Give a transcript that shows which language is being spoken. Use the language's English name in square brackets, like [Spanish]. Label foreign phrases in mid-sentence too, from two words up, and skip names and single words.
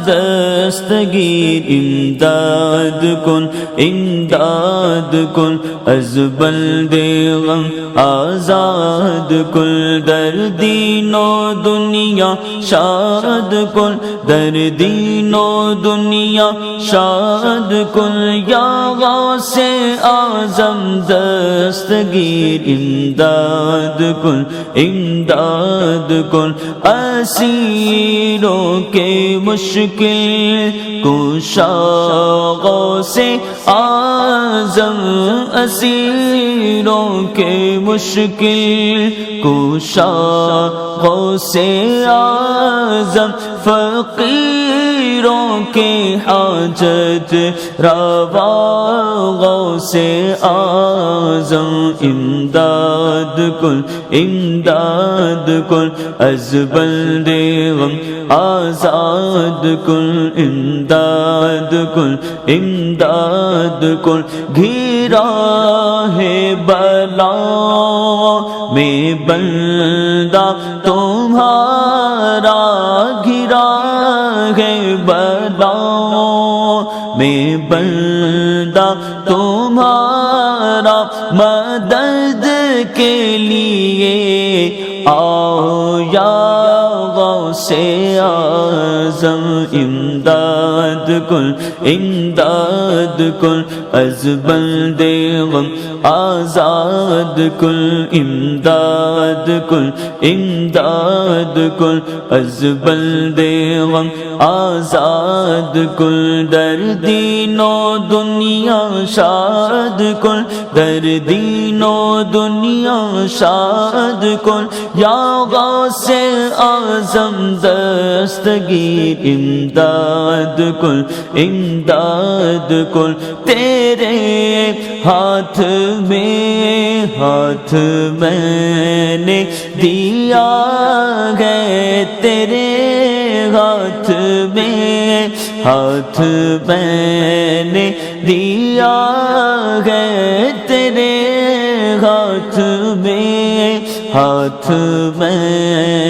[Persian] دستگیر امداد کن امداد کن از بند غم آزاد کن در دین و دنیا شاد کن در دین و دنیا شاد کن یا غوث اعظم دستگیر امداد کن امداد کن [Urdu] اسیروں کے مشکل کشا غوث اعظم اسیروں کے مشکل کشا غوث اعظم فقیروں کے حاجت روا غوث اعظم [Persian] امداد کن امداد کن [Urdu] از بند غم آزاد کن امداد کن امداد کن گھرا ہے بلا میں بندہ تمہارا گھرا ہے بلا میں بندہ تمہارا مدد کے لیے آؤ یا غوث اعظم امداد [Persian] کن امداد کن از بند غم آزاد کن امداد کن امداد کن از بند غم آزاد کن در دین و دنیا شاد کن در دین و دنیا شاد کن یا غوث اعظم دستگیر امداد کن امداد کن [Urdu] تیرے ہاتھ میں نے دیا ہے تیرے ہاتھ میں نے دیا ہے تیرے ہاتھ میں